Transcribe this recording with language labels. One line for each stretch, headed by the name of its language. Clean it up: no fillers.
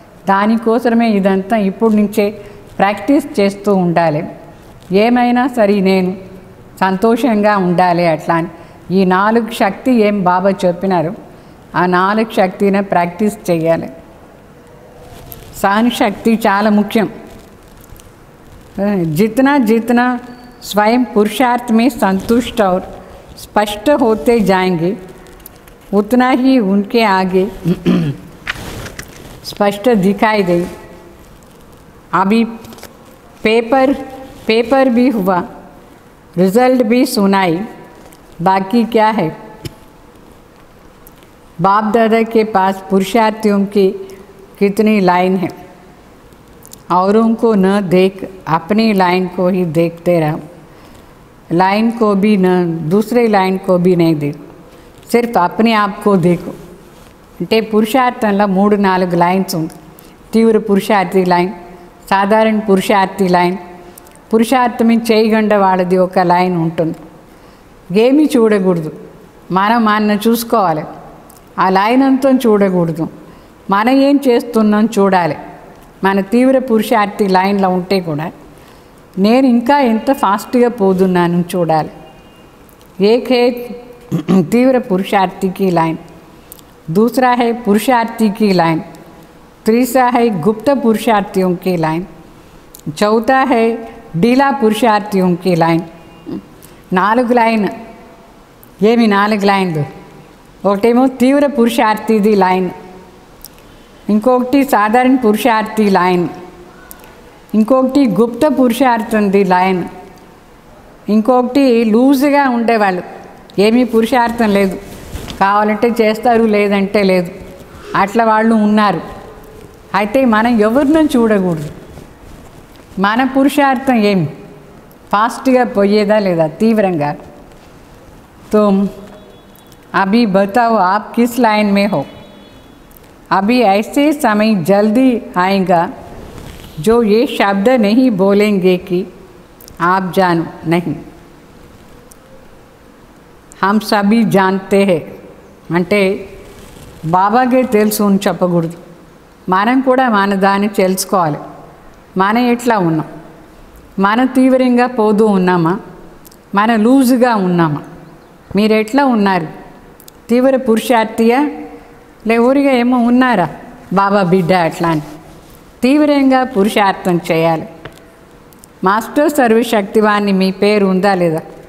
Telugu: దానికోసమే ఇదంతా ఇప్పుడు నుంచే ప్రాక్టీస్ చేస్తూ ఉండాలి. ఏమైనా సరే నేను సంతోషంగా ఉండాలి అట్లా అని. ఈ 4 శక్తి ఏం బాబా చెప్పినారు, ఆ 4 శక్తిని ప్రాక్టీస్ చేయాలి. సహన శక్తి చాలా ముఖ్యం.
Hindi: जितना स्वयं पुरुषार्थ में संतुष्ट और स्पष्ट होते जाएंगे उतना ही उनके आगे स्पष्ट दिखाई दे. अभी पेपर भी हुआ, रिजल्ट भी सुनाई, बाकी क्या है? बाप दादा के पास पुरुषार्थियों की कितनी लाइन है, औरों को न देख अपनी लाइन को ही देखते रहो, लाइन को भी न दूसरे लाइन को भी नहीं देखो, सिर्फ अपने आप को देखो.
Telugu: అంటే పురుషార్థంలో 3-4 లైన్స్ ఉంది. తీవ్ర పురుషార్థి లైన్, సాధారణ పురుషార్థి లైన్, పురుషార్థం చేయగండ వాళ్ళది ఒక లైన్ ఉంటుంది. ఏమీ చూడకూడదు, మనం చూసుకోవాలి, ఆ లైన్ అంతా చూడకూడదు, మనం ఏం చేస్తున్నాం చూడాలి. మన తీవ్ర పురుషార్థి లైన్లో ఉంటే కూడా నేను ఇంకా ఎంత ఫాస్ట్గా పోతున్నాను చూడాలి.
Hindi: एक है तीव्र पुरुषार्थी की लाइन, दूसरा है पुरुषार्थी की लाइन, तीसरा है गुप्त पुरुषार्थियों की लाइन, चौथा है ढीला पुरुषार्थियों की लाइन.
Telugu: 4 లైన్. ఏమి 4 లైన్లు? ఒకటేమో తీవ్ర పురుషార్థిది లైన్, ఇంకొకటి సాధారణ పురుషార్థి లైన్, ఇంకొకటి గుప్త పురుషార్థంది లైన్, ఇంకొకటి లూజ్గా ఉండేవాళ్ళు, ఏమీ పురుషార్థం లేదు, కావాలంటే చేస్తారు లేదంటే లేదు, అట్లా వాళ్ళు ఉన్నారు. అయితే మనం ఎవరినో చూడకూడదు, మన పురుషార్థం ఏమి ఫాస్ట్గా పోయేదా లేదా తీవ్రంగా
Hindi: तो अभी बताओ आप किस लाइन में हो। अभी ऐसे समय जल्दी आएगा जो ये शब्द नहीं बोलेंगे कि आप जानो नहीं, हम सभी जानते हैं
Telugu: అంటే బాబాకే తెలుసు అని చెప్పకూడదు, మనం కూడా మన దాన్ని తెలుసుకోవాలి. మనం ఎట్లా ఉన్నాం, మనం తీవ్రంగా పోతూ ఉన్నామా, మన లూజుగా ఉన్నామా, మీరు ఎట్లా ఉన్నారు, తీవ్ర పురుషార్థియా ఊరిగా ఏమో ఉన్నారా బాబా బిడ్డ అట్లా అని. తీవ్రంగా పురుషార్థం చేయాలి. మాస్టర్ సర్వశక్తివాన్ని మీ పేరు ఉందా లేదా?